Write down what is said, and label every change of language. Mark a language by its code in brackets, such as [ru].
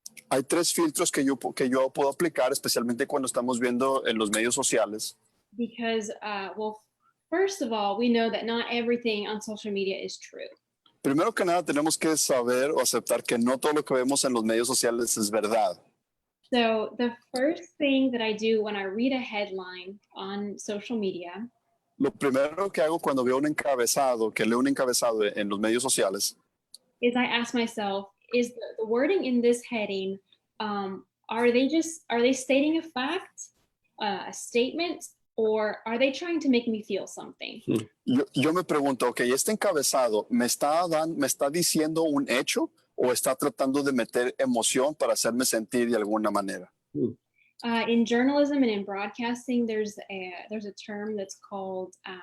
[es] Hay tres filtros que yo puedo aplicar, especialmente cuando estamos viendo en los medios sociales. [en] Because, well, first of all, we know that not everything on social media is true. [es] Primero que nada, tenemos que saber o aceptar que no todo lo que vemos en los medios sociales es verdad. [en] So the first thing that I do when I read a headline on social media [es] Lo primero que hago cuando veo que leo un encabezado en los medios sociales, [en] is I ask myself, is the wording in this heading, are they stating a fact, a statement, or are they trying to make me feel something? [es] yo me pregunto, ok, este encabezado ¿me está diciendo un hecho o está tratando de meter emoción para hacerme sentir de alguna manera? [en] In journalism and in broadcasting, there's a term that's called